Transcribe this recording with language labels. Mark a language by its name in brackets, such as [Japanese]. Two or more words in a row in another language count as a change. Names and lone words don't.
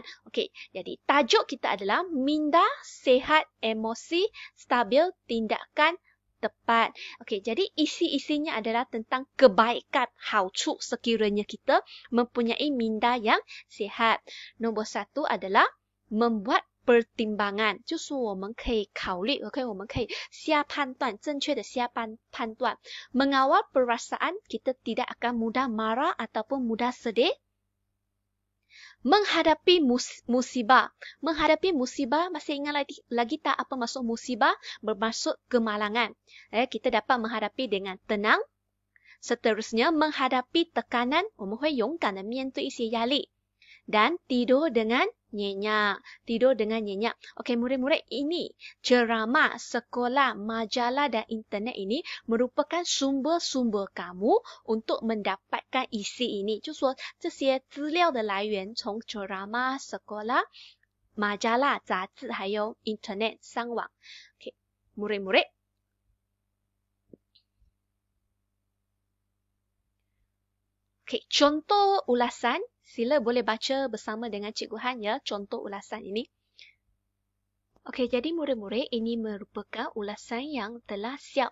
[Malay] Okey, jadi tajuk kita adalah minda sihat, emosi stabil, tindakan tepat. Okey, jadi isi-isinya adalah tentang kebaikan, 好处 sekiranya kita mempunyai minda yang sihat. Nombor 1 adalah membuat pertimbangan， [Chinese] 就是我们可以考虑 ，OK， 我们可以下判断，正确的下判断。 [Malay] Mengawal perasaan, kita tidak akan mudah marah ataupun mudah sedih. Menghadapi musibah. Menghadapi musibah, masih ingat lagi tak apa maksud musibah? Bermaksud kemalangan. Kita dapat menghadapi dengan tenang. Seterusnya, menghadapi tekanan, [Chinese] 我们会勇敢的面对一些压力。 [Malay] Dan tidur dengan nyenyak. Okey, murid-murid, ini ceramah, sekolah, majalah dan internet ini merupakan sumber-sumber kamu untuk mendapatkan isi ini. [Chinese] 就说这些资料的来源从 [Malay] ceramah, sekolah, majalah, [Chinese] 杂志还有 internet 上网。 [Malay] Okey, murid-murid, Okey, contoh ulasan. Sila boleh baca bersama dengan Cikgu Han ya, contoh ulasan ini. Okey, jadi murid-murid, ini merupakan ulasan yang telah siap.